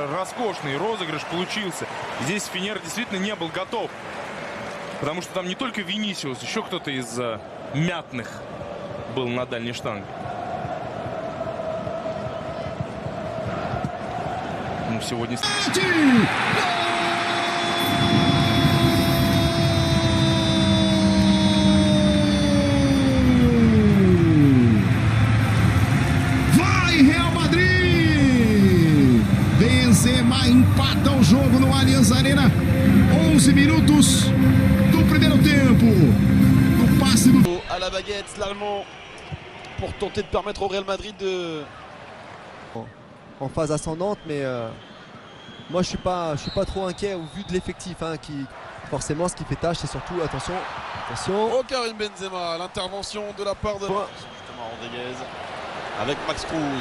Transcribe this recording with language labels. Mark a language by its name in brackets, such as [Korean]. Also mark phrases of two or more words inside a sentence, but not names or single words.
[Russian] Роскошный розыгрыш получился. Здесь Фенер действительно не был готов. Потому что там не только Винисиус, еще кто-то из мятных был на дальней штанге. Ну, сегодня... [Portuguese] Benzema empata o jogo no Allianz Arena. 11 minutos do primeiro tempo. O passe do... [French] À la baguette, l'Allemand, pour tenter de permettre au Real Madrid de... En phase ascendante, mais moi je suis pas trop inquiet au vu de l'effectif qui forcément ce qui fait tâche, c'est surtout attention. Oh, Karim Benzema, l'intervention de la part de justement Rodriguez avec Max Cruz.